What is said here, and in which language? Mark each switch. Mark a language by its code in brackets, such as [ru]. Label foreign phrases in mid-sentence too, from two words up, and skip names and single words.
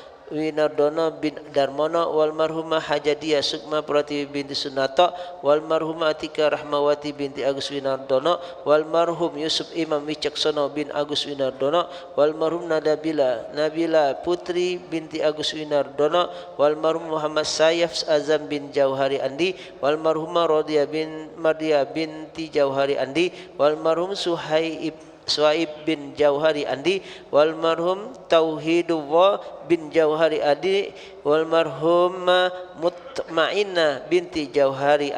[id] bin Darmono [ar] والمرحومة [id] Hajadia Sukma Pratiwi binti Sunato [ar] والمرحومة [id] Atika Rahmawati binti Agus Winardono [ar] والمرحوم [id] Yusuf Imam Wicaksono bin Agus Winardono [ar] والمرحوم [id] Nabila Putri binti Agus Winardono [ar] والمرحوم [id] Muhammad Sayyaf Azam bin Jauhari Andi [ar] والمرحومة [id] Rodia binti Jauhari Andi [ar] والمرحوم [id] Suhaib bin Jauhari Andi [ar] والمرحوم [id] Tauhidullah bin Jauhari Andi [ar] والمرحومة [id] Mutmainah binti Jauhari